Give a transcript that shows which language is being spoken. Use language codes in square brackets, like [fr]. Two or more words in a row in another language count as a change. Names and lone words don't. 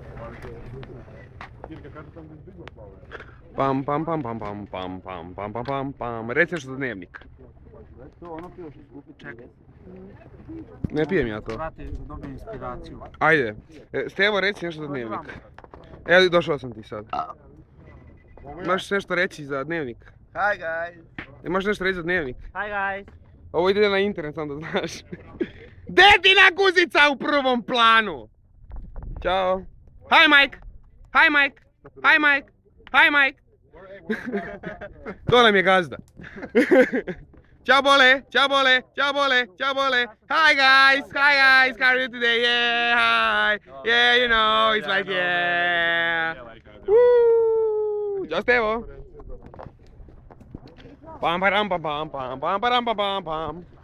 [hr] Pam pam pam pam pam pam pam pam pam pam pam. Reci nešto za dnevnik. Čekaj. Ne pijem ja to. Vrati, dobijem inspiraciju. Ajde. Stevo, reci nešto za dnevnik. Evo, došao sam ti sad. Imaš nešto reći za dnevnik? [en] Hi guys. [hr] Imaš nešto reći za dnevnik? [en] Hi guys. [hr] Ovo ide na internet, sam da znaš. Dedina guzica u prvom planu! Ćao. [en] Hi Mike! Hi Mike! Hi Mike! Hi Mike! [hr] To nam je gazda. Ciao bole! Ciao bole! Ciao bole! Ciao bole! [en] Hi guys! Hi guys! How are you today? Yeah! Hi! Yeah, you know, it's like yeah! Woo! [hr] Ćao Stevo! Pam param pam pam pam pam param pam pam pam.